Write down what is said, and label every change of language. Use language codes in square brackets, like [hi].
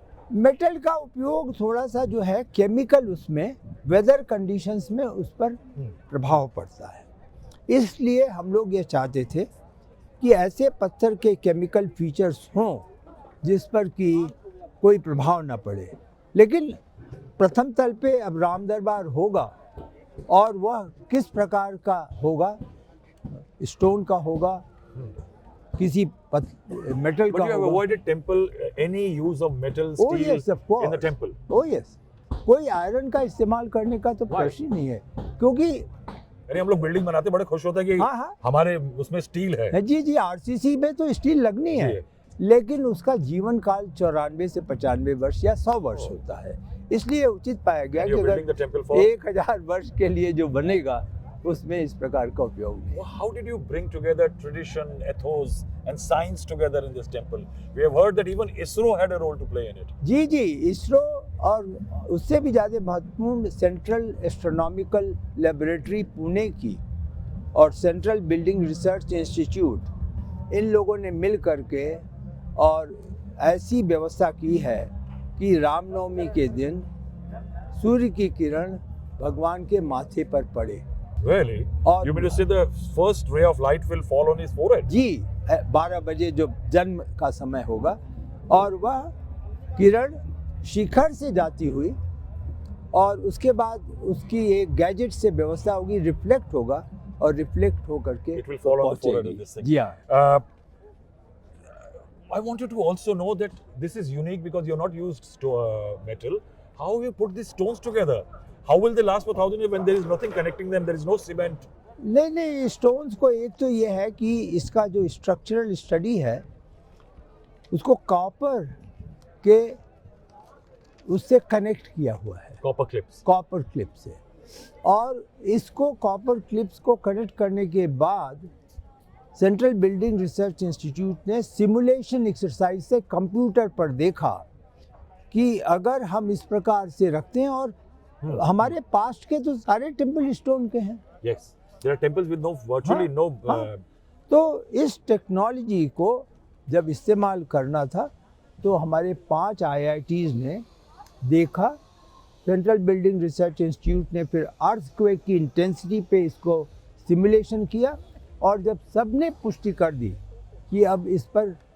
[hi] Metal का उपयोग थोड़ा सा जो है केमिकल, उसमें वेदर कंडीशंस में उस पर प्रभाव पड़ता है, इसलिए हम लोग ये चाहते थे कि ऐसे पत्थर के केमिकल फीचर्स हों जिस पर कि कोई प्रभाव ना पड़े। लेकिन प्रथम तल पे अब राम दरबार होगा, और वह किस प्रकार का होगा, स्टोन का होगा, किसी मेटल का होगा। [en] But you have avoided temple any use of metal, steel yes, of course. in the temple? Oh yes, [hi] कोई आयरन का इस्तेमाल करने का तो प्रश्न ही नहीं है, क्योंकि अरे हम लोग बिल्डिंग बनाते बड़े खुश होते हैं कि हाँ। हमारे उसमें स्टील है। जी, आरसीसी में तो स्टील लगनी है, लेकिन उसका जीवन काल 94 से 95 वर्ष या 100 वर्ष होता है, इसलिए उचित पाया गया कि अगर 1000 वर्ष के लिए जो बनेगा उसमें इस प्रकार का उपयोग नहीं। [en] How did you bring together tradition, ethos and science together in this temple? We have heard that even ISRO had a role to play in it. [hi] जी, इसरो और उससे भी ज़्यादा महत्वपूर्ण सेंट्रल एस्ट्रोनॉमिकल लेबोरेटरी पुणे की और सेंट्रल बिल्डिंग रिसर्च इंस्टीट्यूट, इन लोगों ने मिल करके और ऐसी व्यवस्था की है कि रामनवमी के दिन सूर्य की किरण भगवान के माथे पर पड़े। [en] Really? You mean to say the first ray of light will fall on his forehead? [hi] जी, 12 बजे जो जन्म का समय होगा, और वह किरण शिखर से जाती हुई, और उसके बाद उसकी एक गैजेट से व्यवस्था होगी, रिफ्लेक्ट होगा, और रिफ्लेक्ट होकर के [en] it will fall on the forehead of this thing. [hi] जी हाँ। [en] I want you to also know that this is unique because you're not used metal. How have you put these stones together? How will they last for 1000 years when there is nothing connecting them? There is no cement. [hi] नहीं, stones को एक तो ये है कि इसका जो structural study है उसको कॉपर के उससे कनेक्ट किया हुआ है, कॉपर क्लिप से, और इसको कॉपर क्लिप्स को कनेक्ट करने के बाद सेंट्रल बिल्डिंग रिसर्च इंस्टीट्यूट ने सिमुलेशन एक्सरसाइज से कंप्यूटर पर देखा कि अगर हम इस प्रकार से रखते हैं, और हमारे पास्ट के तो सारे टेम्पल स्टोन के हैं। [en] Yes, there are temples with virtually no. [hi] तो इस टेक्नोलॉजी को जब इस्तेमाल करना था तो हमारे 5 IITs ने देखा, सेंट्रल बिल्डिंग रिसर्च इंस्टीट्यूट ने फिर अर्थक्वेक की इंटेंसिटी पे इसको सिमुलेशन किया, और जब सब ने पुष्टि कर दी कि अब इस पर